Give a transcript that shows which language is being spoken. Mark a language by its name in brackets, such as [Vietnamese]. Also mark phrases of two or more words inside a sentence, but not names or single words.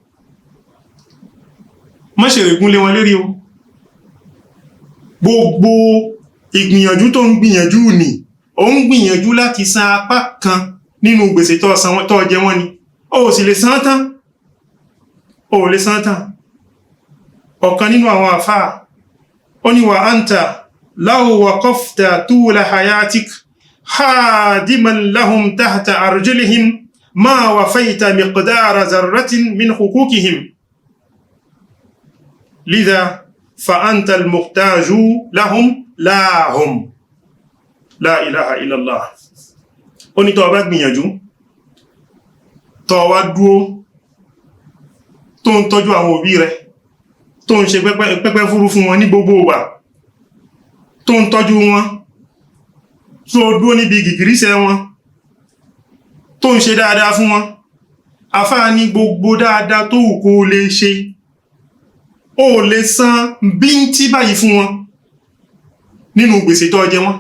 [Yoruba] má ṣe règún lé wọn lérí o gbogbo ìgbìyànjú tó ń gbìyànjú ní ó ń gbìyànjú láti san apá kan nínú gbèsè tó jẹ wọ́n ni ó sì lè san tán ọ̀kan nínú àwọn àfáà ó ní [Arabic] وأنت لو وقفت طول حياتك خادما لهم تحت أرجلهم ما وفيت مقدار ذرة من حقوقهم لذا فأنت المحتاج لهم لا هم لا إله إلا الله [Yoruba] ó ní tó bá gbìyànjú tó wá dúró tó ń tọ́jú àwọn òbí rẹ̀ tó ń ṣe pẹ́pẹ́ fúrú fún wọn ní gbogbo ìgbà tó ń tọ́jú wọn tó dúró níbi gìgìrísẹ̀ wọn tó ń ṣe dáadáa fún wọn afáà ní gbogbo dáadáa tó wù kó lè ṣe ó lè san bíntí báyìí fún wọn nínú gbèsè tó jẹ wọ́n.